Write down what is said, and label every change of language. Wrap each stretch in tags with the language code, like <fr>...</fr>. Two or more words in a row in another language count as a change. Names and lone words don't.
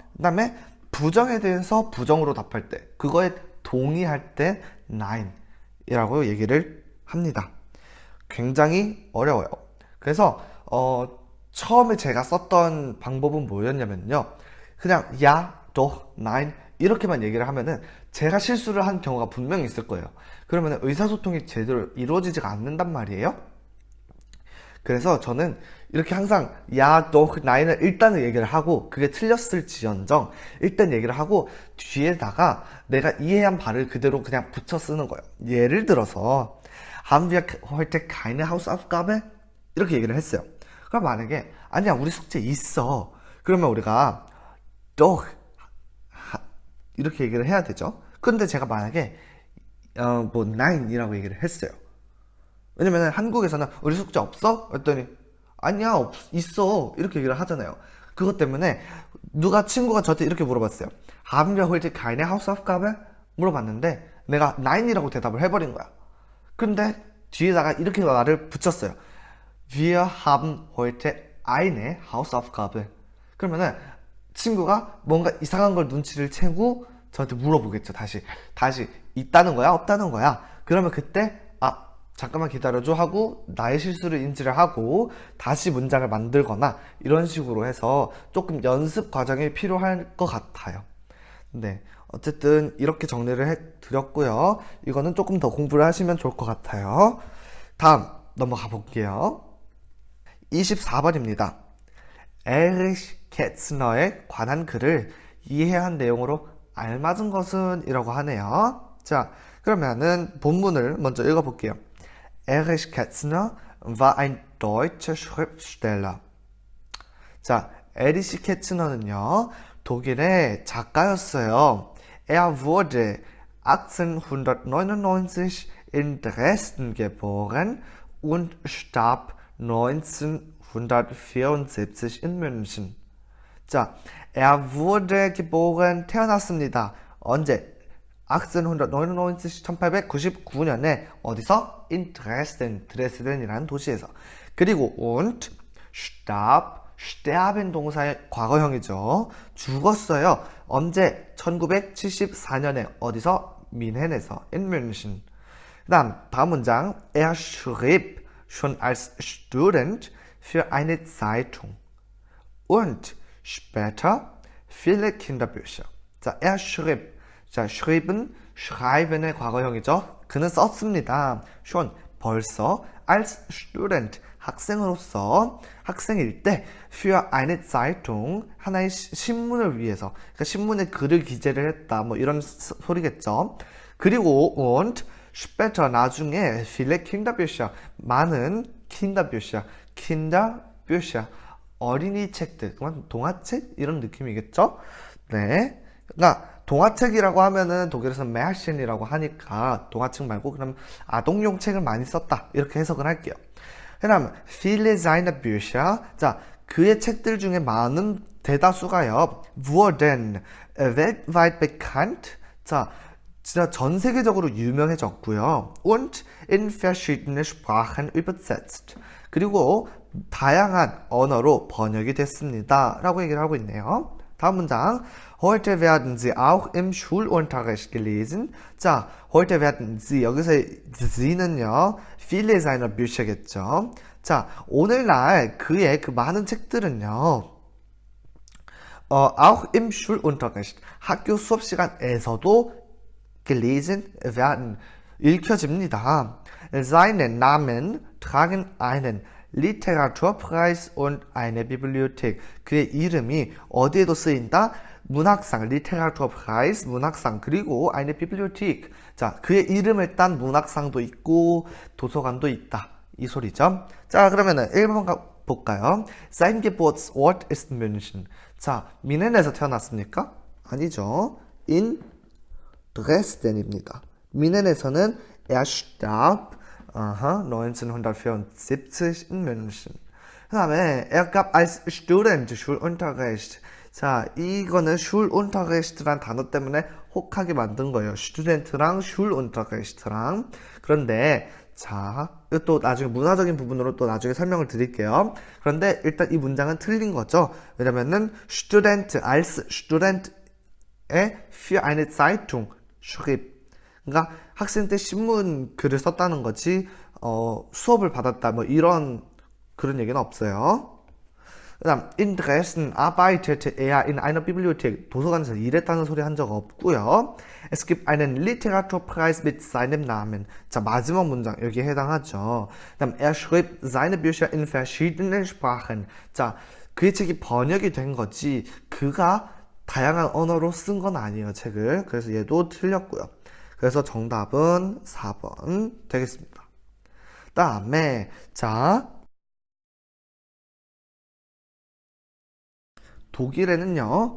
<ko>그 다음에 부정에 대해서 부정으로 답할 때 그거에 동의할 때 nein 이라고 얘기를 합니다. 굉장히 어려워요. 그래서 처음에 제가 썼던 방법은 뭐였냐면요. 그냥</ko> <de>ja, doch, nein</de> <ko>이렇게만 얘기를 하면은 제가 실수를 한 경우가 분명히 있을 거예요. 그러면 의사소통이 제대로 이루어지지가 않는단 말이에요. 그래서 저는 이렇게 항상 야, doch, nein을 일단은 얘기를 하고 그게 틀렸을지언정 일단 얘기를 하고 뒤에다가 내가 이해한 바를 그대로 그냥 붙여 쓰는 거예요.</ko> <de>예를 들어서 Haben wir heute keine Hausaufgabe?</de> <ko>이렇게 얘기를 했어요. 그럼 만약에 아니야 우리 숙제 있어. 그러면 우리가 doch 이렇게 얘기를 해야 되죠. 근데 제가 만약에 뭐 nine이라고 얘기를 했어요. 왜냐면 한국에서는 우리 숙제 없어? 했더니 아니야 있어 이렇게 얘기를 하잖아요. 그것 때문에 누가 친구가 저한테 이렇게 물어봤어요.</ko> <de>Haben wir heute keine Hausaufgabe?</de> <ko>물어봤는데 내가 nine이라고 대답을 해버린 거야. 근데 뒤에다가 이렇게 말을 붙였어요.</ko> <de>Wir haben heute eine Hausaufgabe.</de> <ko>그러면은 친구가 뭔가 이상한 걸 눈치를 채고 저한테 물어보겠죠. 다시 있다는 거야? 없다는 거야? 그러면 그때 잠깐만 기다려줘 하고 나의 실수를 인지를 하고 다시 문장을 만들거나 이런 식으로 해서 조금 연습 과정이 필요할 것 같아요. 네, 어쨌든 이렇게 정리를 해드렸고요. 이거는 조금 더 공부를 하시면 좋을 것 같아요. 다음 넘어가 볼게요. 24번입니다. 에리시 케츠너에 관한 글을 이해해야 한 내용으로 알맞은 것은 이라고 하네요. 자, 그러면은 본문을 먼저 읽어볼게요.</ko> <de>Erich Kästner war ein deutscher Schriftsteller.</de> <ko>자, 에리시 케츠너는요, 독일의 작가였어요.</ko> <de>Er wurde 1899 in Dresden geboren und starb 1974 in München. 자, er wurde geboren,</de> <ko>태어났습니다. 언제? 1899년에 어디서?</ko> <de>in Dresden,</de> <ko>드레스덴이라는 도시에서. 그리고</ko> <de>und starb, sterben</de> <ko>동사의 과거형이죠. 죽었어요. 언제? 1974년에 어디서? 뮌헨에서,</ko> <de>in München.</de> <ko>다음 문장.</ko> <de>Er schrieb schon als Student für eine Zeitung und später viele Kinderbücher. 자, er schrieb. 자, schrieben,</de> <ko>schreiben의 과거형이죠. 그는 썼습니다. schon, 벌써,</ko> <de>als Student,</de> <ko>학생으로서, 학생일 때,</ko> <de>für eine Zeitung,</de> <ko>하나의 신문을 위해서, 그러니까 신문에 글을 기재를 했다, 뭐 이런 소리겠죠. 그리고</ko> <de>und später,</de> <ko>나중에</ko> <de>viele Kinderbücher,</de> <ko>많은 Kinderbücher, 어린이 책들, 동화책? 이런 느낌이겠죠. 네. 그러니까 동화책이라고 하면은 독일에서는 Märchen이라고 하니까 동화책 말고 그럼 아동용 책을 많이 썼다 이렇게 해석을 할게요.</ko> <de>그다음 viele seiner Bücher,</de> <ko>자 그의 책들 중에 많은 대다수가요</ko> <de>wurden weltweit bekannt,</de> <ko>자 진짜 전 세계적으로 유명해졌고요.</ko> <de>und in verschiedene Sprachen übersetzt,</de> <ko>그리고 다양한 언어로 번역이 됐습니다 라고 얘기를 하고 있네요. 다음 문장.</ko> <de>Heute werden sie auch im Schulunterricht gelesen. 자, heute werden sie. 여기서 sie는요, viele seiner Bücher겠죠.</de> <ko>자, 오늘날 그의 그 많은 책들은요,</ko> <de>auch im Schulunterricht.</de> <ko>학교 수업 시간에서도</ko> <de>gelesen werden.</de> <ko>읽혀집니다.</ko> <de>Seine Namen tragen einen Literaturpreis und eine Bibliothek.</de> <ko>그의 이름이 어디에도 쓰인다? 문학상, Literaturpreis, 문학상, 그리고</ko> <de>eine Bibliothek.</de> <ko>자, 그의 이름을 딴 문학상도 있고 도서관도 있다. 이 소리죠. 자, 그러면은 1번 볼까요?</ko> <de>Sein Geburtsort ist München.</de> <ko>자, 뮌헨에서 태어났습니까? 아니죠.</ko> <de>in Dresden입니다. 뮌헨에서는 er starb 1974 in München. 그 다음에 er gab als Student Schulunterricht.</de> <ko>자, 이거는 Schulunterricht란 단어 때문에 혹하게 만든 거예요. Student랑 Schulunterricht랑. 그런데 자, 또 나중에 문화적인 부분으로 또 나중에 설명을 드릴게요. 그런데 일단 이 문장은 틀린 거죠.</ko> <de>왜냐면은 Student als Student에 für eine Zeitung schrieb.</de> <ko>그러니까 학생 때 신문 글을 썼다는 거지 수업을 받았다 뭐 이런 그런 얘기는 없어요.</ko> <de>그다음 in Dresden arbeitete er in einer Bibliothek.</de> <ko>도서관에서 일했다는 소리 한 적 없고요.</ko> <de>Es gibt einen Literaturpreis mit seinem Namen.</de> <ko>자, 마지막 문장 여기에 해당하죠.</ko> <de>그다음 er schrieb seine Bücher in verschiedenen Sprachen.</de> <ko>자, 그의 책이 번역이 된 거지 그가 다양한 언어로 쓴 건 아니에요, 책을. 그래서 얘도 틀렸고요. 그래서 정답은 4번 되겠습니다. 다음에 자 독일에는요.</ko>